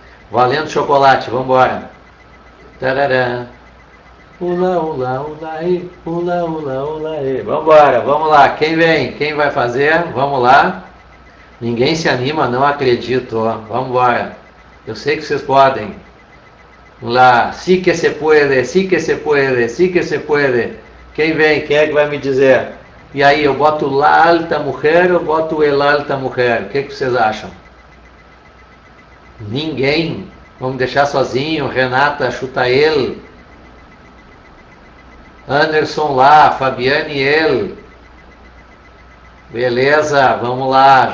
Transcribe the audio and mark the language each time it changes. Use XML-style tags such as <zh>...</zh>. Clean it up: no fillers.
<pt>Valendo chocolate, vamos embora. Tarará. Ula, ula, ula, e, ula, ula, ula, e. Vamos embora, vamos lá. Quem vem? Quem vai fazer? Vamos lá. Ninguém se anima, não acredito. Ó. Vamos embora. Eu sei que vocês podem. Vamos lá.</pt> <es>Sí que se puede, sí que se puede, sí que se puede.</es> <pt>Quem vem? Quem é que vai me dizer? E aí, eu boto</pt> <es>la alta</es> <pt>mulher ou boto</pt> <es>el alta</es> <pt>mulher? O que vocês acham? Ninguém. Vamos deixar sozinho. Renata, chuta ele. Anderson lá, Fabiane ele. Beleza, vamos lá.</pt>